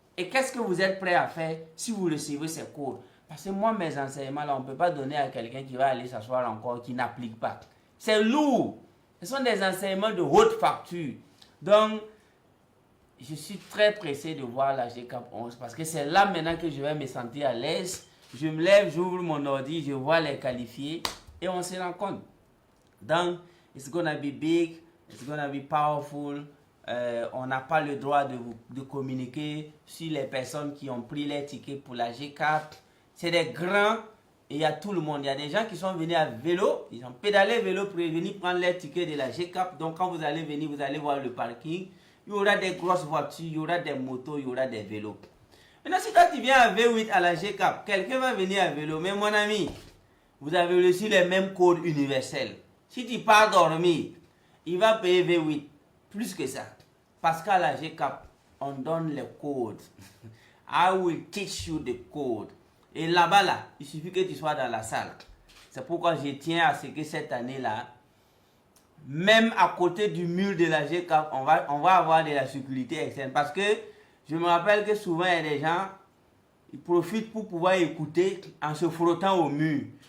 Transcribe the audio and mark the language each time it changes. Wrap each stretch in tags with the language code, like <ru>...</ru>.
<fr>Et qu'est-ce que vous êtes prêt à faire si vous recevez ces cours? Parce que moi, mes enseignements, là, on ne peut pas donner à quelqu'un qui va aller s'asseoir encore, qui n'applique pas. C'est lourd. Ce sont des enseignements de haute facture. Donc, je suis très pressé de voir la GCAP 11 parce que c'est là maintenant que je vais me sentir à l'aise. Je me lève, j'ouvre mon ordi, je vois les qualifiés et on se rend compte.</fr> <en>Donc, it's gonna be big, it's gonna be powerful.</en> <fr>On n'a pas le droit de communiquer sur les personnes qui ont pris les tickets pour la GCAP. C'est des grands et il y a tout le monde. Il y a des gens qui sont venus à vélo, ils ont pédalé vélo pour venir prendre les tickets de la GCAP. Donc quand vous allez venir, vous allez voir le parking. Il y aura des grosses voitures, il y aura des motos, il y aura des vélos. Maintenant, si toi tu viens à V8 à la GCAP, quelqu'un va venir à vélo. Mais mon ami, vous avez reçu les mêmes codes universels. Si tu pars dormir, il va payer V8. plus que ça. Parce qu'à la GCAP, on donne les codes.</fr> <en>I will teach you the code.</en> <fr>Et là-bas, là, il suffit que tu sois dans la salle. C'est pourquoi je tiens à ce que cette année-là, même à côté du mur de la GCAP, on va avoir de la sécurité externe. Parce que je me rappelle que souvent, il y a des gens, ils profitent pour pouvoir écouter en se frottant au mur.</fr>